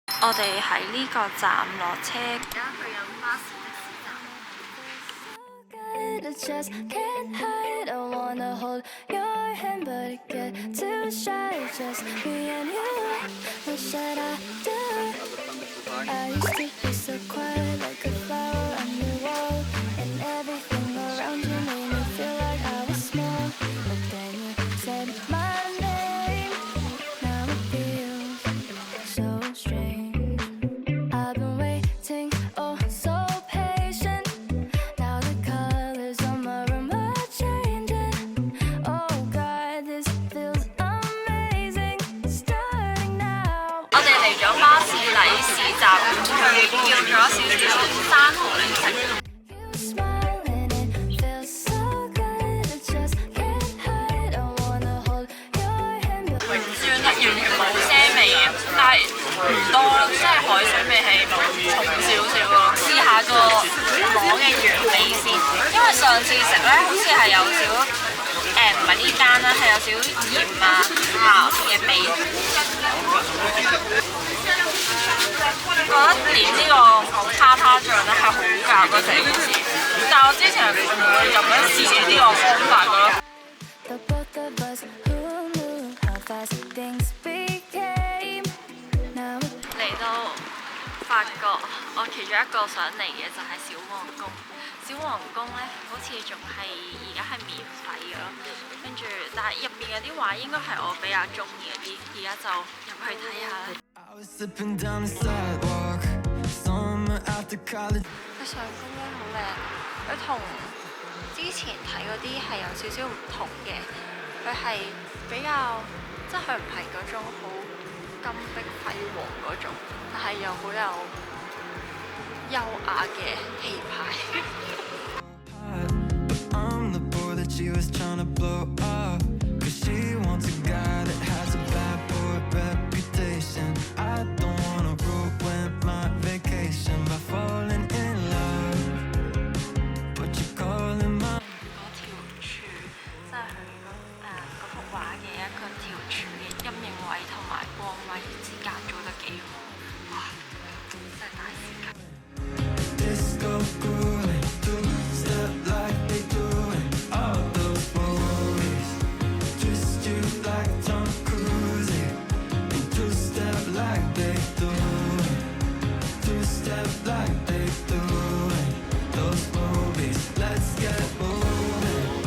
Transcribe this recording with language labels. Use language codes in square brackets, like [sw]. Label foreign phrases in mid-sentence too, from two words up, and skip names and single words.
[yue] 我哋喺呢個站落車，而家去緊巴士的士站。 [en] Just can't hide. I wanna hold your hand, but it get too shy. Just me and you. What should I do? I used to be so quiet, like a flower on the wall, and everything around you made me feel like I was small. But then you said my name. Now it feels so strange. I've been waiting, oh so patient. Now the colors on my room are changing. Oh God, this feels amazing. Starting now. [yue] 我哋嚟咗巴士底市集，佢叫咗少少生蠔嚟食。 [en] You smile and it feels so good. I just can't hide. I wanna hold your hand. [yue] 酸得完全冇腥味嘅，但係唔多咯，即係海水味係重少少咯。試下個螺嘅原味先，因為上次食咧好似係有少唔係呢間啦，係有少鹽啊鹹嘅味。我覺得連呢個叉叉醬咧係好夾嗰成件事，但係我之前係唔會咁樣試呢個方法嘅咯。 [en] The both of us, who knew how fast things became? Now it [yue] 嚟到法國，我其中一個想嚟嘅就係小皇宮。小皇宮咧，好似仲係而家係免費嘅咯。跟住，但係入邊嗰啲畫應該係我比較中意嗰啲，而家就入去睇下啦。 [en] I was slipping down the sidewalk, summer after college. [yue] 佢上宮咧好靚，佢同之前睇嗰啲係有少少唔同嘅，佢係比較即係佢唔係嗰種好金碧輝煌嗰種，但係又好有優雅嘅氣派。 [en] But I'm the boy that she was trying to blow up. Cause she wants a guy that has a bad boy reputation. I don't wanna ruin my vacation by falling in love. But you're calling my [yue] 嗰條柱即係佢嗰幅畫嘅一個條柱嘅陰影位同埋光位之間做得幾好，哇！真係大師級。 [en] disco cooling, two-step like they do in all those movies. Just you like Tom Cruise, and two-step like they do it. Two-step like they do in those movies. Let's get moving.